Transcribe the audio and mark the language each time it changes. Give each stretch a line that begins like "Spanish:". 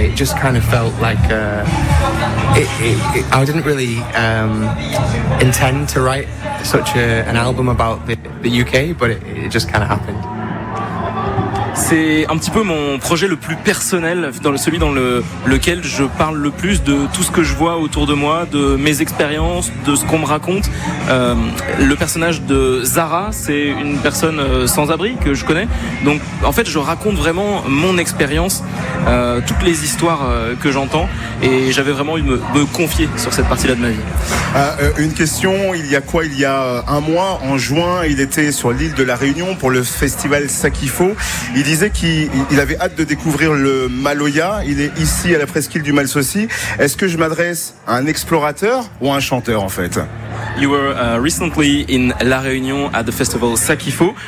English: It just kind of felt like I didn't really intend to write such an album about the UK, but it just kind of happened.
French: C'est un petit peu mon projet le plus personnel, celui dans lequel je parle le plus de tout ce que je vois autour de moi, de mes expériences, de ce qu'on me raconte. Le personnage de Zara, c'est une personne sans abri que je connais. Donc en fait, je raconte vraiment mon expérience, toutes les histoires que j'entends. Et j'avais vraiment envie de me confier sur cette partie-là de ma vie. Une question, il y a quoi? Il y a un mois, en juin, il était sur l'île de La Réunion pour le festival Sakifo. Il disait qu'il avait hâte de découvrir le Maloya. Il est ici à la presqu'île du Malsaussi. Est-ce que je m'adresse à un explorateur ou à un chanteur en fait?
English: You were recently in La Réunion at the festival Sakifo.